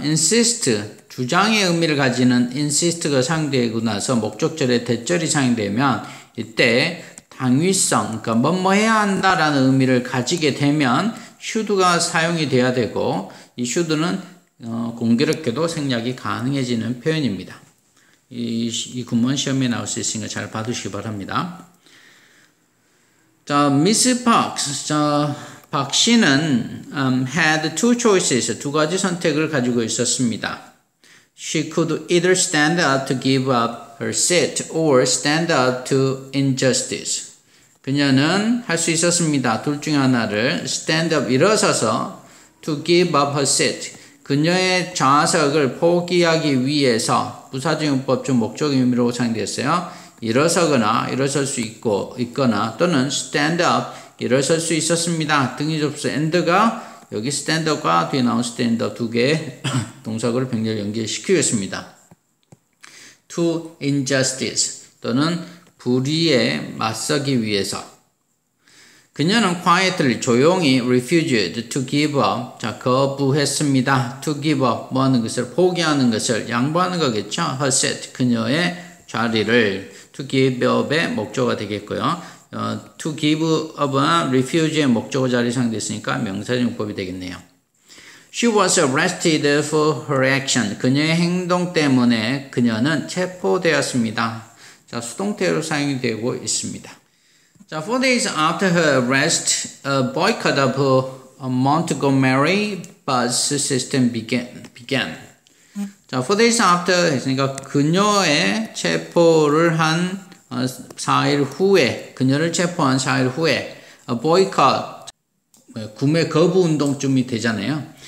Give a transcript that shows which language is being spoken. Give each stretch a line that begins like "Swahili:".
Korean: insist, 주장의 의미를 가지는 insist가 사용되고 나서 목적절에 대절이 사용되면 이때 당위성, 그러니까 뭐뭐 해야 한다라는 의미를 가지게 되면 should가 사용이 돼야 되고 이 should는 공교롭게도 생략이 가능해지는 표현입니다. 이 구문 시험에 나올 수 있으니까 잘 봐두시기 바랍니다. 자, Miss Parks, 박 씨는
English: had two choices,
Korean: 두 가지 선택을 가지고 있었습니다.
English: She could either stand up to give up her seat or stand up to injustice.
Korean: 그녀는 할 수 있었습니다. 둘 중에 하나를
English: stand up,
Korean: 일어서서
English: to give up her seat,
Korean: 그녀의 좌석을 포기하기 위해서 부사적용법 중 목적 의미로 사용되었어요. 일어서거나 일어설 수 있거나 또는
English: stand up,
Korean: 일어설 수 있었습니다. 등위 접수 and가 여기 stand up과 뒤에 나온 stand up 두 개의 동사구를 병렬 연결시키겠습니다.
English: To injustice
Korean: 또는 불의에 맞서기 위해서. 그녀는 quietly, 조용히
English: refused to give up,
Korean: 자 거부했습니다.
English: to give up,
Korean: 뭐 하는 것을, 포기하는 것을, 양보하는 거겠죠.
English: her seat,
Korean: 그녀의 자리를. to give up의 목적어가 되겠고요. to give up은 refuse의 목적어 자리 사용됐으니까 명사용법이 되겠네요.
English: She was arrested for her action.
Korean: 그녀의 행동 때문에 그녀는 체포되었습니다. 자, 수동태로 사용이 되고 있습니다.
English: 자, 4 days after her arrest, a boycott of Montgomery bus system began.
Korean: 자,
English: 4 days after
Korean: 했으니까 그녀의 체포를 한 4일 후에, 그녀를 체포한 4일 후에 boycott, 구매 거부 운동쯤이 되잖아요.